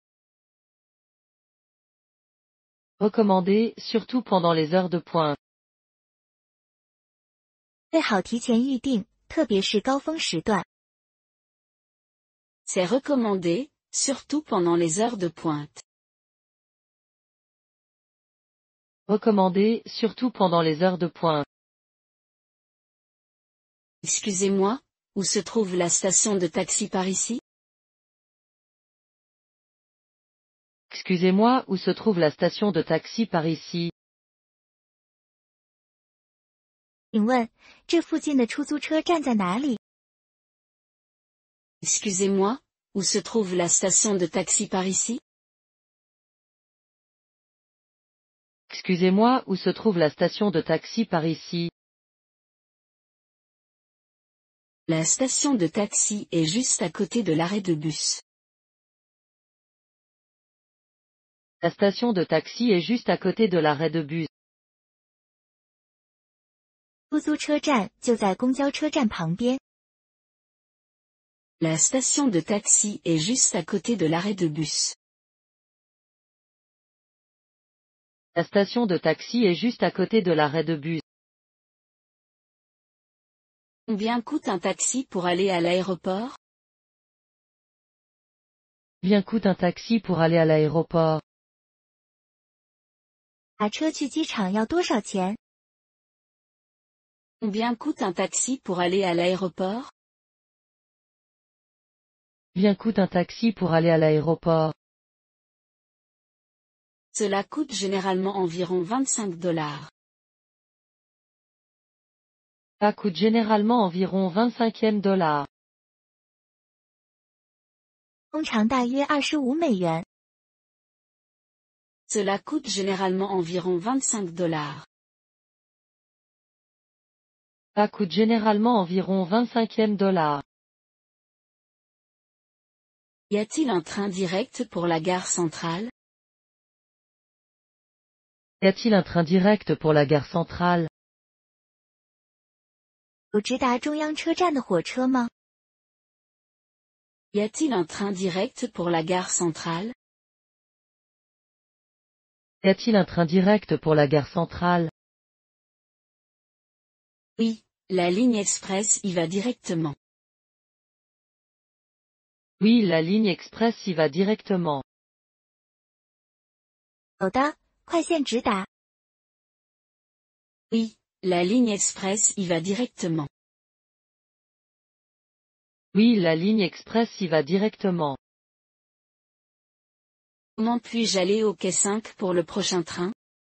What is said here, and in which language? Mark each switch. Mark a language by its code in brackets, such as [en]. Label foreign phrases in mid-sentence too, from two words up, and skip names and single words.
[fr] Recommandé, surtout pendant les heures de pointe. [zh] 最好提前预订，特别是高峰时段。 [fr] C'est recommandé, surtout pendant les heures de pointe. Recommandé, surtout pendant les heures de pointe. Excusez-moi, où se trouve la station de taxi par ici? Excusez-moi, où se trouve la station de taxi par ici? [zh] 请问，这附近的出租车站在哪里？ [fr] Excusez-moi, où se trouve la station de taxi par ici? Excusez-moi, où se trouve la station de taxi par ici? La station de taxi est juste à côté de l'arrêt de bus. La station de taxi est juste à côté de l'arrêt de bus. [zh] 出租车站就在公交车站旁边。 [fr] La station de taxi est juste à côté de l'arrêt de bus. La station de taxi est juste à côté de l'arrêt de bus. Combien coûte un taxi pour aller à l'aéroport? Combien coûte un taxi pour aller à l'aéroport? [zh] 打车去机场要多少钱？ [fr] Combien coûte un taxi pour aller à l'aéroport? Combien coûte un taxi pour aller à l'aéroport? Cela coûte généralement environ 25 $. Ça coûte généralement environ 25 $. [zh] 通常大约25美元。 [fr] Cela coûte généralement environ 25 $. Ça coûte généralement environ 25 $. Y a-t-il un train direct pour la gare centrale? Y a-t-il un train direct pour la gare centrale? [zh] 有直达中央车站的火车吗？ [fr] Y a-t-il un train direct pour la gare centrale? Y a-t-il un train direct pour la gare centrale? Oui, la ligne express y va directement. Oui, la ligne express y va directement. [zh] 有的，快线直达。 [fr] Oui, la ligne express y va directement. Oui, la ligne express y va directement. Comment puis-je aller au quai 5 pour le prochain train?